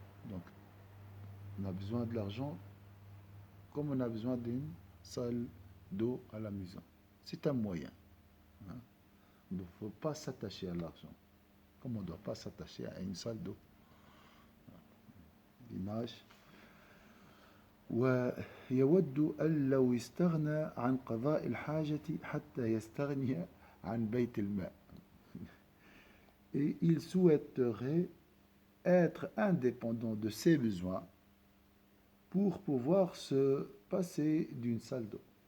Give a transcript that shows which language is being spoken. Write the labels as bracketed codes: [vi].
[fr] Donc, on a besoin de l'argent comme on a besoin d'une salle d'eau à la maison. C'est un moyen. Hein. Il ne faut pas s'attacher à l'argent, comme on ne doit pas s'attacher à une salle d'eau. L'image. [ar] ويود أن لو استغنى عن قضاء الحاجة حتى يستغني عن بيت الماء. [fr] Et il souhaiterait être indépendant de ses besoins pour pouvoir se passer d'une salle d'eau.